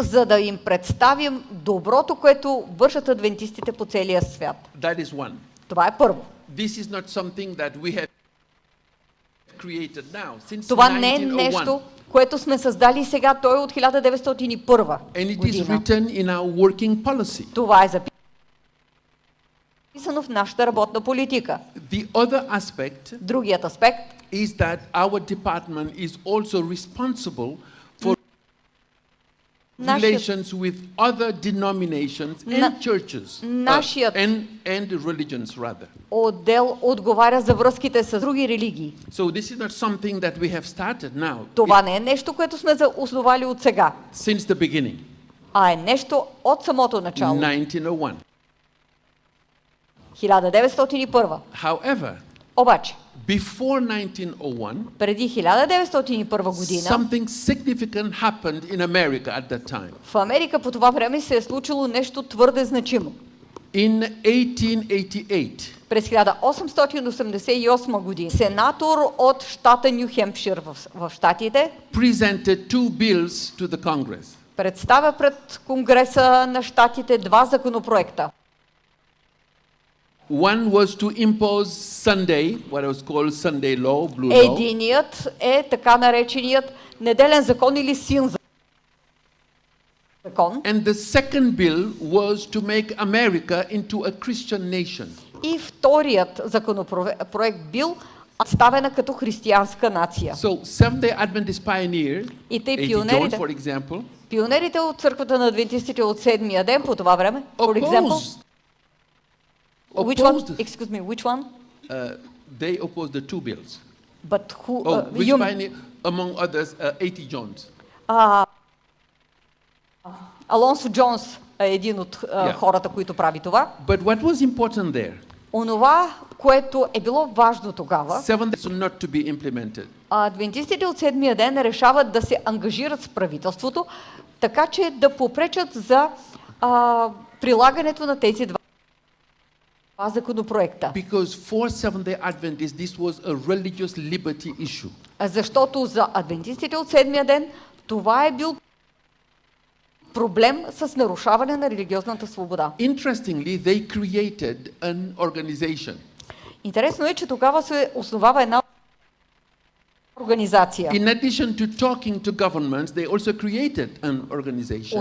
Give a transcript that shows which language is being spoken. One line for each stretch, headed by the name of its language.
Bulgarian: За да им представим доброто, което вършат адвентистите по целия свят.
English: That is one.
Bulgarian: Това е първо.
English: This is not something that we have created now. Since
Bulgarian: Това не е нещо, което сме създали сега, той е от 1901
English: And it is written in our working policy.
Bulgarian: Това е записано записано в нашата работна политика.
English: The other aspect
Bulgarian: Другият аспект
English: is that our department is also responsible for relations with other denominations and churches and religions rather.
Bulgarian: Отдел отговаря за връзките с други религии.
English: So this is not something that we have started now.
Bulgarian: Това не е нещо, което сме основали от сега,
English: Since the beginning.
Bulgarian: а е нещо от самото начало.
English: 1901.
Bulgarian: 1901.
English: However,
Bulgarian: Обаче,
English: before 1901,
Bulgarian: преди 1901 година,
English: something significant happened in America at that time.
Bulgarian: в Америка по това време се е случило нещо твърде значимо.
English: In 1888,
Bulgarian: През 1888 година сенатор от щата Ню Хемпшир в щатите
English: presented two bills to the Congress.
Bulgarian: представя пред Конгреса на щатите два законопроекта.
English: One was to impose Sunday, what was called Sunday law, blue law.
Bulgarian: Единият е така нареченият неделен закон или син закон.
English: And the second bill was to make America into a Christian nation.
Bulgarian: И вторият законопроект бил представена като християнска нация.
English: So Seventh-day Adventist pioneer,
Bulgarian: И тъй
English: A.T.
Bulgarian: пионерите,
English: Jones, for example,
Bulgarian: пионерите от църквата на адвентистите от Седмия ден по това време,
English: for example, which one? Excuse me, which one? They opposed the two bills. But who? Which pioneer, among others, A.T. Jones.
Bulgarian: Алонсо Джонс е един от хората, които прави това.
English: But what was important there?
Bulgarian: Онова, което е било важно тогава,
English: Seventh is not to be implemented.
Bulgarian: адвентистите от Седмия ден решават да се ангажират с правителството, така че да попречат за прилагането на тези два законопроекта.
English: Because for Seventh-day Adventists, this was a religious liberty issue.
Bulgarian: Защото за адвентистите от Седмия ден това е бил проблем с нарушаване на религиозната свобода.
English: Interestingly, they created an organization.
Bulgarian: Интересно е, че тогава се основава една организация.
English: In addition to talking to governments, they also created an organization.